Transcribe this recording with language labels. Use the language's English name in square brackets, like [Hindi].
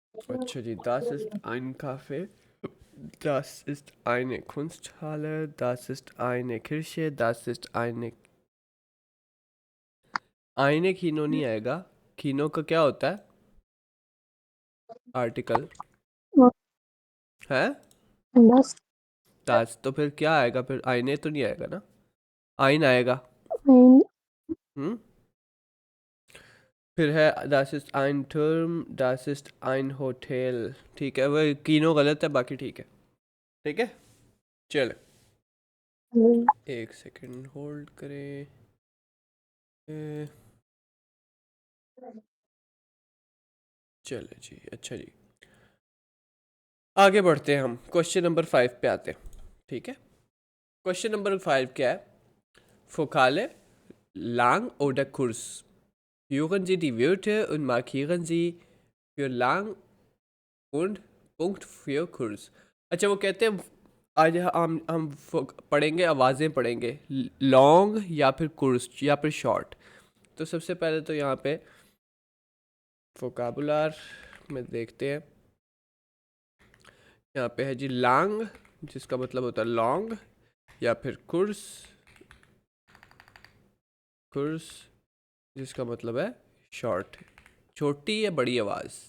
[Hindi] अच्छा जी, [German] das ist ein Kaffee, das ist eine Kunsthalle, das ist eine Kirche, das ist eine कीनो [Hindi] नहीं आएगा। कीनो का क्या होता है आर्टिकल? है बस दास, तो फिर क्या आएगा? फिर आईने तो नहीं आएगा ना, आइन आएगा। [German] ein, [Hindi] हम्म, फिर है [German] das ist ein Turm, das ist ein Hotel। [Hindi] ठीक है, वह कीनो गलत है, बाकी ठीक है। ठीक है, चले एक सेकंड होल्ड करें। चले जी, अच्छा जी, आगे बढ़ते हैं, हम क्वेश्चन नंबर 5 पे आते हैं। ठीक है, क्वेश्चन नंबर 5 क्या है? [German] Vokale lang oder kurz? Führen Sie die Wörter und markieren Sie für lang und Punkt für kurz। [Hindi] अच्छा वो कहते हैं आज हम पढ़ेंगे, आवाज़ें पढ़ेंगे, लॉन्ग या फिर कुर्स या फिर शॉर्ट। तो सबसे पहले तो यहाँ पे वोकाबुलार में देखते हैं। यहाँ पे है जी लॉन्ग, जिसका मतलब होता है लॉन्ग, या फिर कुर्स, कुर्स जिसका मतलब है शॉर्ट, छोटी या बड़ी आवाज़।